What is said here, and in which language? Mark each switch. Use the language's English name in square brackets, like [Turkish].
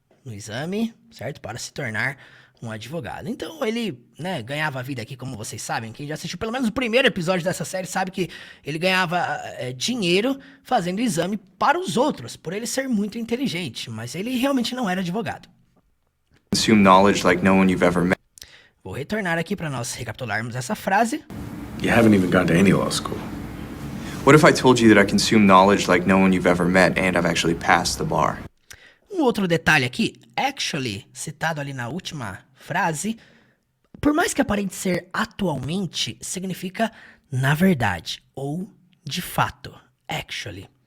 [Portuguese] No exame, certo? Para se tornar um advogado. Então, ele, né, ganhava a vida aqui, como vocês sabem. Quem já assistiu pelo menos o primeiro episódio dessa série sabe que ele ganhava dinheiro fazendo exame para os outros, por ele ser muito inteligente. Mas ele realmente não era advogado. [English] Consume knowledge like no one you've ever met. [Portuguese] Vou retornar aqui para nós recapitularmos essa frase. [English] You haven't even gone to any law school. What if I told you that I consume knowledge like no one you've ever met and I've actually passed the bar? [Portuguese] Um outro detalhe aqui, actually, citado ali na última frase, por mais que aparente ser atualmente, significa na verdade, ou de fato, actually.